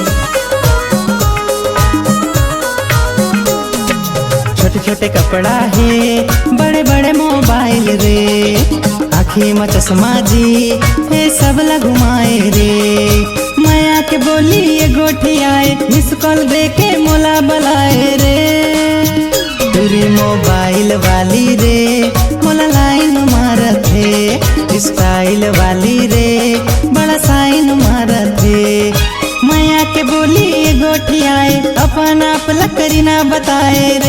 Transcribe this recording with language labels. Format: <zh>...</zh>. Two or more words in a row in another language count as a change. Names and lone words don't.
<hne>छोटे छोटे कपड़ा है बड़े बड़े मोबाइल रे आँखी में चश्मा जी ये सब ला घुमाए रे माया के बोली ये गोठी आए</hne> <en>miss call</en> <hne>दे के मोला बुलाए रे रे मोबाइल वाली रे मोला लाइन मारत हे स्टाइल वाली रे बड़ा साइन मारत हे माया के बोली ये गोठियाए अपन आप लकरी ना बताए</hne>